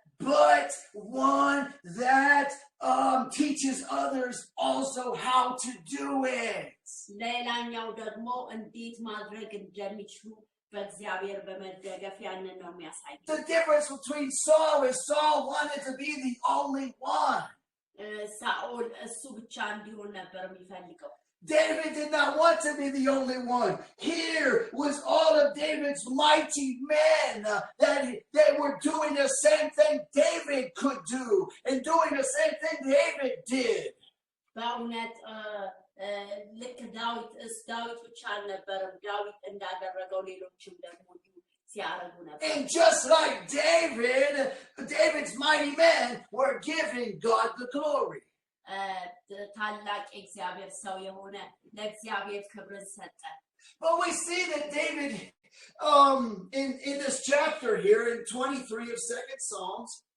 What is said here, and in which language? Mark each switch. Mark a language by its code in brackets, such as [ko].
[en] but one that teaches others also how to do it. [am] ሌላኛው ደግሞ እንዴት ማድረግ እንደሚችሉ በእግዚአብሔር በመደገፍ ያንን ነው የሚያሳይ [en] The difference between Saul is Saul wanted to be the only one. [am] ሳኦል እሱ ብቻ እንዲሆን ነበር የሚፈልገው [en] David did not want to be the only one. Here was all of David's mighty men that they were doing the same thing David could do and doing the same thing David did. [am] በእውነት ልክ ዳዊት ብቻ አልነበረም ዳዊት እንዳደረገው ሌሎችም ደግሞ ሲያረጉ ነበር [en] And just like David, David's mighty men were giving God the glory. [am] ታላቅ እግዚአብሔር ሰው የሆነ ለእግዚአብሔር ክብርን ሰጠ [en] But we see that David in this chapter here in 23 of 2nd Psalms